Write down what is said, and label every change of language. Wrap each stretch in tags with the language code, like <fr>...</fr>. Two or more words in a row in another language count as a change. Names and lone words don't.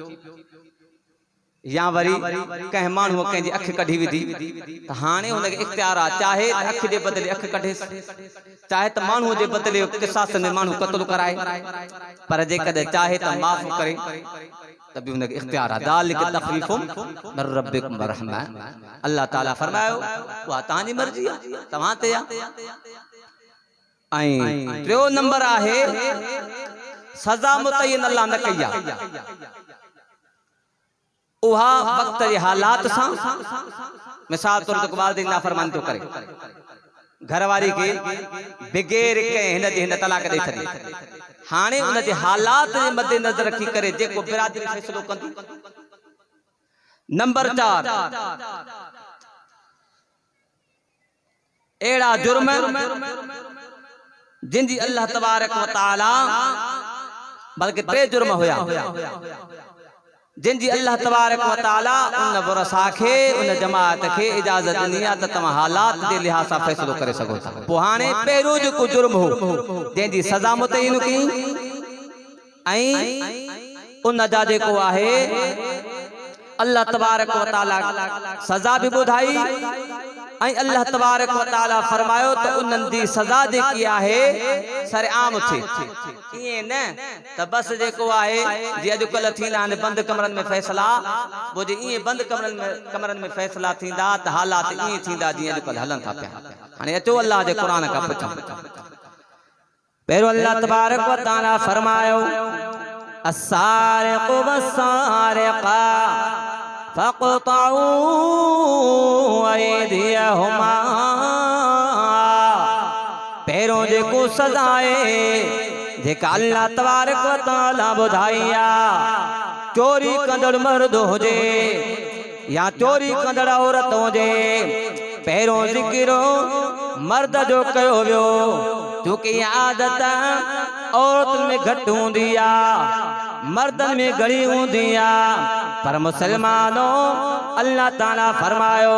<sd>या वरी कंहिं माण्हूअ कंहिंजी अख कढी विधी त हाणे हुनखे इख्तियार आहे चाहे अख जे बदिले अख कढे चाहे त माण्हूअ जे बदिले क़िसास में माण्हू क़त्ल कराए पर जेकॾहिं चाहे त माफ़ करे त बि हुनखे इख्तियार आहे</sd> <ar>ذلك تخفيف من ربكم ورحمة</ar> <sd>अल्लाह ताला फरमायो उहा तव्हांजी मर्ज़ी आहे तव्हां ते आहे ऐं 3 नंबर आहे सज़ा मुतय्यन अल्लाह न कई आहे उहा वक्त जे हालात सां मिसाल तौर ते वालिदैन नाफ़रमानी थो करे घरवारी के बग़ैर कंहिं हिन जे हिन तलाक ॾेई छॾी हाणे उन जे हालात जे मदे नज़र रखी करे जेको बिरादरी फ़ैसिलो कंदी नंबर 4 अहिड़ा जुर्म जिन जी अल्लाह तबारक व तआला बल्कि 3 जुर्म हुया जिन जी अल्लाह तबारक व तआला उन वरसा खे उन जमात खे इजाज़त ॾिनी आहे त तव्हां हालात जे लिहाज़ सां फ़ैसिलो करे सघो था पोइ हाणे पहिरियों जेको जुर्म हो जंहिंजी सज़ा मुतय्यन कई ऐं उन जा जेको आहे अल्लाह तबारक व तआला सज़ा बि ॿुधाई ऐं अल्लाह तबारक व तआला फरमायो त उन्हनि जी सज़ा जेकी आहे सरेआम थिए ईअं न त बस जेको आहे जी अॼुकल्ह थींदा आहिनि बंदि कमरनि में फ़ैसिला पोइ जे ईअं बंदि कमरनि में फ़ैसिला थींदा त हालात ईअं थींदा जीअं अॼुकल्ह हलनि था पिया हाणे अचो अल्लाह जे क़ुर खां पुछूं पहिरियों अल्लाह तबारक व तआला फरमायो</sd> <ar>السارق والسارقة فاقطعوا</ar> <sd>अयदियहुमा पहिरियों जेको सज़ा आहे जेका अल्लाह तबारक व तआला ॿुधाई आहे चोरी कंदड़ मर्द हुजे या चोरी कंदड़ औरत हुजे पहिरियों ज़िक्र मर्द जो कयो वियो छोकी आदत औरतुनि में घटि हूंदी आहे मर्दनि में घणी हूंदी आहे पर मुसलमानों अल्लाह ताला फरमायो</sd>